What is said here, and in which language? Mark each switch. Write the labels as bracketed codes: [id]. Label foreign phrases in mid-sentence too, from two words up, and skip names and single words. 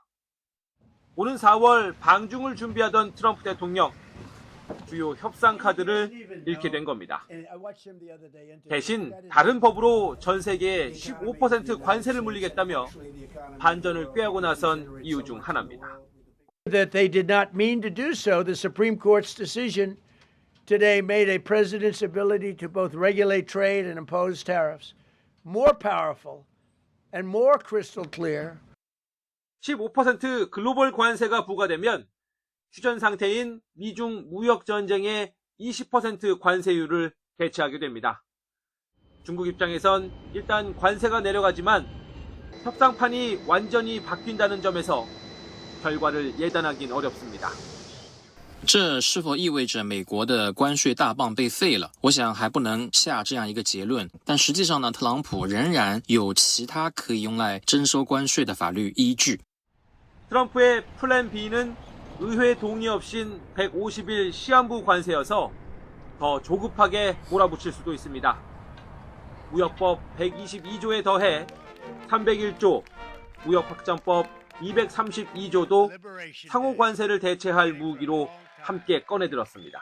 [ko] 오는 4월 방중을 준비하던 트럼프 대통령, 주요 협상 카드를 잃게 된 겁니다. 대신 다른 법으로 전 세계에 15% 관세를 물리겠다며 반전을 꾀하고 나선 이유 중 하나입니다. [en] That they did not mean to do so, the Supreme Court's decision today made a president's ability to both regulate trade and impose tariffs more powerful and more crystal clear. [ko] 15% 글로벌 관세가 부과되면 휴전 상태인 미중 무역 전쟁의 20% 관세율을 대체하게 됩니다. 중국 입장에선 일단 관세가 내려가지만 협상판이 완전히 바뀐다는 점에서 결과를 예단하긴 어렵습니다. [zh] 这是否意味着美国的关税大棒被废了？我想还不能下这样一个结论。但实际上呢，特朗普仍然有其他可以用来征收关税的法律依据。 [ko] 트럼프의 플랜 B는 의회 동의 없인 150일 시한부 관세여서 더 조급하게 몰아붙일 수도 있습니다. 무역법 122조에 더해 301조, 무역확장법 232조도 상호 관세를 대체할 무기로 함께 꺼내들었습니다.